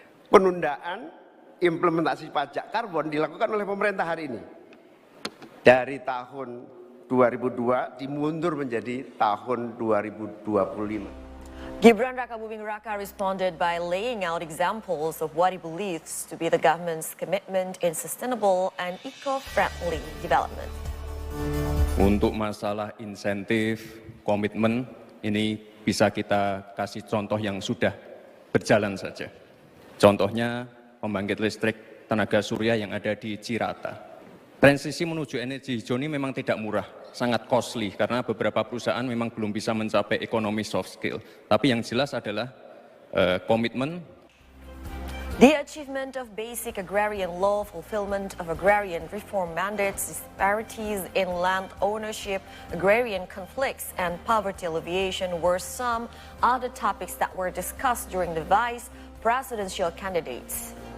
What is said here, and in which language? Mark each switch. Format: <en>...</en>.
<id>Penundaan implementasi pajak karbon dilakukan oleh pemerintah hari ini. Dari tahun 2002 dimundur menjadi tahun 2025.</id> <en>Gibran Rakabuming Raka responded by laying out examples of what he believes to be the government's commitment in sustainable and eco-friendly development.</en> <id>Untuk masalah insentif, komitmen, ini bisa kita kasih contoh yang sudah berjalan saja. Contohnya pembangkit listrik tenaga surya yang ada di Cirata. Transisi menuju energi hijau ini memang tidak murah, sangat costly karena beberapa perusahaan memang belum bisa mencapai ekonomi soft skill. Tapi yang jelas adalah komitmen.</id> <en>The achievement of basic agrarian law, fulfillment of agrarian reform mandates, disparities in land ownership, agrarian conflicts, and poverty alleviation were some other topics that were discussed during the vice presidential candidates.</en>